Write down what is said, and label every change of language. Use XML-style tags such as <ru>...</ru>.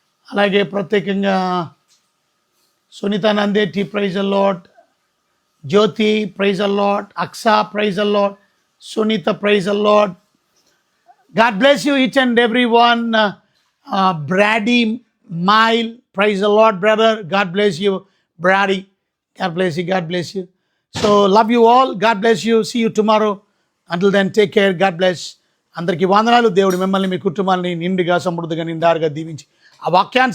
<te>అలాగే ప్రత్యేకంగా Sunitha నందేటి,</te> <en>Praise the Lord. Jyothi, praise the Lord. Aksa, praise the Lord. Sunitha, praise the Lord. God bless you each and every one. Brody Mile, praise the Lord brother, God bless you. Brody, God bless you, God bless you. So love you all, God bless you, see you tomorrow. Until then, take care, God bless.</en> <te>అందరికీ వందనాలు. దేవుడు మిమ్మల్ని, మీ కుటుంబాన్ని నిండుగా, సమృద్ధిగా, నిండారుగా దీవించి ఆ వాక్యానుసారంగా నడిపించి అట్టి దీవెనల ఆశీర్వాదాలు సమృద్ధిగా మీ అందరి జీవితాల్లో అనుగ్రహించిన కాక.</te>